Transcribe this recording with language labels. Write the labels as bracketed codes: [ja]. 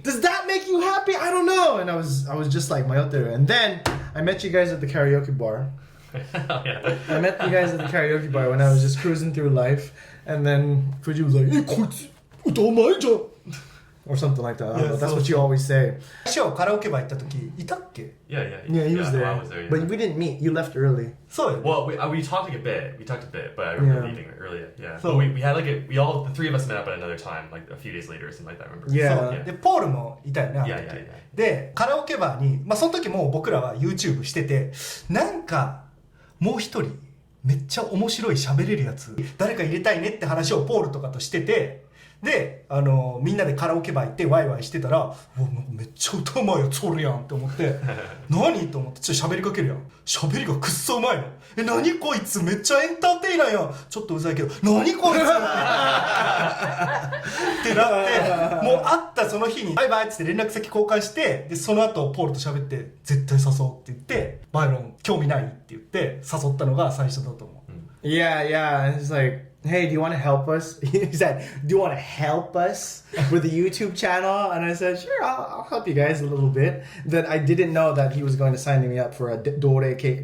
[en] Does that make you happy? I don't know. And I was just like mayoteru. And then I met you guys at the karaoke bar. Yeah. I met you guys at the karaoke bar when I was just cruising through life. And then Fuji was like, [ja] こいつ歌うまいじゃん [en] or something like that. I don't know. That's what you always say. [ja] 最初カラオケバー行った時いたっけ [en] Yeah. Yeah, he was there. I was there, yeah. But we didn't meet. You left early. [ja] そうよね [en] Well, we talked a bit. We talked a bit, but I remember Yeah. leaving earlier. Yeah. So- but we had like the three of us met up at another time, like a few days later or something like that. I remember. [ja] そう [en] Yeah. [ja] でポールもいたよねあの時 [en] Yeah. [ja] でカラオケバーに、その時もう僕らは YouTube しててなんかもう一人めっちゃ面白い喋れるやつ誰か入れたいねって話をポールとかとしててでみんなでカラオケバー行ってワイワイしてたら、うわなんかめっちゃ歌うまいやつおるやんって思って何と思ってちょっと喋りかけるやん。喋りがくっそうまいの。何こいつめっちゃエンターテイナーやん。ちょっとうざいけど何こいつってなってもう会ったその日にバイバイっつって連絡先交換して、でその後ポールと喋って絶対誘おうって言ってバイロン興味ないって言って誘ったのが最初だと思う。 [en] Yeah, yeah. And it's like, hey, do you want to help us? He said, do you want to help us with the YouTube channel? And I said, sure, I'll help you guys a little bit. Then I didn't know that he was going to sign me up for a Dore K.